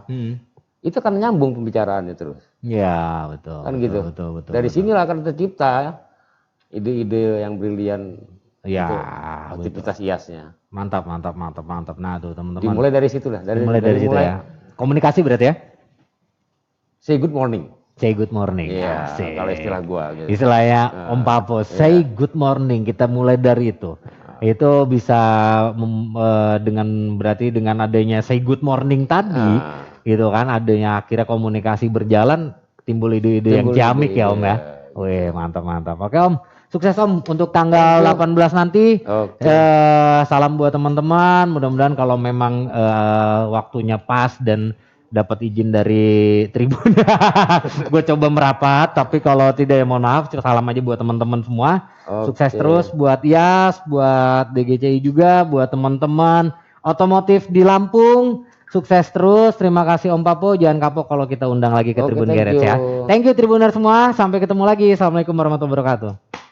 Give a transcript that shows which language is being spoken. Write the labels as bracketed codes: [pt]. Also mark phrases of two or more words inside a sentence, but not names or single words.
[id] Itu kan nyambung pembicaraannya terus. Ya betul. Kan gitu. Betul. Dari sinilah akan tercipta ide-ide yang brilian. Ya. Aktivitas IAS-nya. Mantap. Nah tuh teman-teman. Dimulai dari situ lah. Dimulai dari situ ya. Komunikasi berarti ya. [en] Say good morning. Say good morning. [id] Iya. Kalau istilah gua. Gitu. Istilahnya Om Papo. [en] Say good morning. [id] Kita mulai dari itu. Itu bisa berarti dengan adanya [en] say good morning [id] tadi, gitu kan, adanya akhirnya komunikasi berjalan, timbul ide-ide yang ciamik ya Om ya. Wih mantap. Oke Om, sukses Om untuk tanggal 18 nanti. Salam buat teman-teman. Mudah-mudahan kalau memang waktunya pas dan dapat izin dari tribun, gue coba merapat. Tapi kalau tidak ya mohon maaf. Salam aja buat teman-teman semua. Sukses terus buat IAS, buat DGCI juga, buat teman-teman otomotif di Lampung. Sukses terus. Terima kasih Om Papo. Jangan kapok kalau kita undang lagi ke Tribun Garage ya. [en] Thank you [id] Tribuner semua. Sampai ketemu lagi. [ar] السلام عليكم ورحمة الله وبركاته.